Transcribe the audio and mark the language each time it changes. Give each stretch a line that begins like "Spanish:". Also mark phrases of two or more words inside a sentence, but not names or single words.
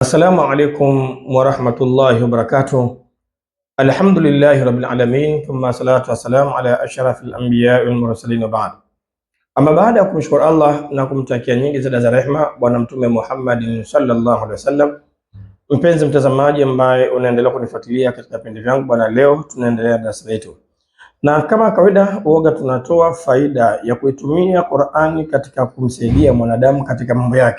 Arabic: السلام عليكم ورحمة الله وبركاته الحمد لله رب العالمين ثم الصلاة والسلام على أشرف الأنبياء والمرسلين وبعد.
Swahili: Ama baada ya kumshukuru Allah na kumtakia nyingi za rehema Bwana Mtume Muhammadin
Arabic: صلى الله عليه وسلم,
Swahili: mpenzi mtazamaji ambaye unaendelea kunifuatilia katika vipindi vyangu bwana, leo tunaendelea darasa letu, na kama kawaida huaga tunatoa faida ya kuitumia Qur'ani katika kumsaidia mwanadamu katika mambo yake.